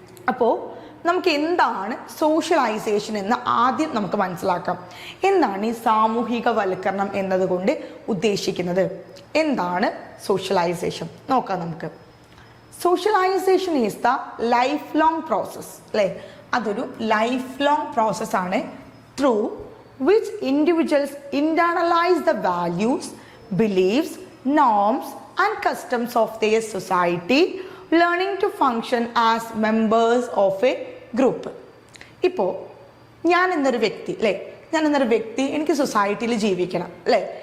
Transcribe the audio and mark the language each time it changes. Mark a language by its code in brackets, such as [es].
[ml] അപ്പോൾ നമുക്ക് എന്താണ് സോഷ്യലൈസേഷൻ എന്ന് ആദ്യം നമുക്ക് മനസ്സിലാക്കാം. എന്താണ് ഈ സാമൂഹികവൽക്കരണം എന്നതുകൊണ്ട് ഉദ്ദേശിക്കുന്നത്? എന്താണ് സോഷ്യലൈസേഷൻ നോക്കാം നമുക്ക്. [en] Socialisation is the life long process അല്ലേ. [ml] അതൊരു ലൈഫ് ലോങ് പ്രോസസ്സാണ് [en] Through which individuals internalise the values, beliefs, norms and customs of their society, learning to function as members of a group. [ml] ഇപ്പോൾ ഞാൻ എന്നൊരു വ്യക്തി അല്ലേ, എനിക്ക് സൊസൈറ്റിയിൽ ജീവിക്കണം അല്ലേ.